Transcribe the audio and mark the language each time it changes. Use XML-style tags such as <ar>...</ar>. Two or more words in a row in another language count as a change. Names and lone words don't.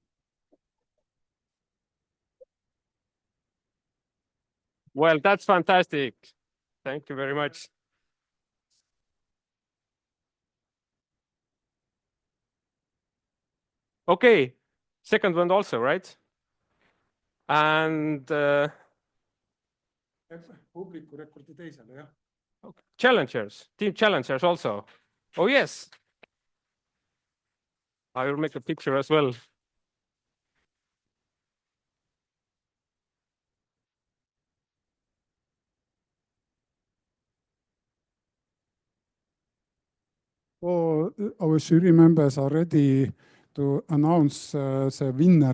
<en>Well, that's fantastic. Thank you very much. Okay, second one also, right? And</en> <et>Publiku rekordi teisele, jah.</et> <en>Challengers, team Challengers also. Oh, yes. I will make a picture as well. Oh, our jury members are ready to announce the winner.</en>